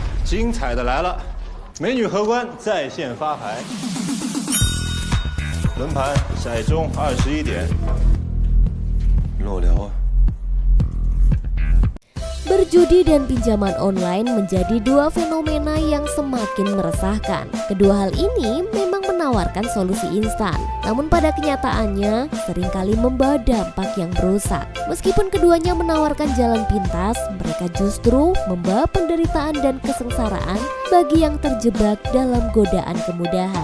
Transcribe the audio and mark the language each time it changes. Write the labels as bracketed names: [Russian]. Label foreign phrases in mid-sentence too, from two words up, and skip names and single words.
[Chinese] 精彩的来了，美女荷官在线发牌，轮盘骰盅21点，裸聊啊。 [Indonesian] Berjudi dan pinjaman online menjadi dua fenomena yang semakin meresahkan. Kedua hal ini memang menawarkan solusi instan, namun pada kenyataannya seringkali membawa dampak yang merusak. Meskipun keduanya menawarkan jalan pintas, mereka justru membawa penderitaan dan kesengsaraan bagi yang terjebak dalam godaan kemudahan.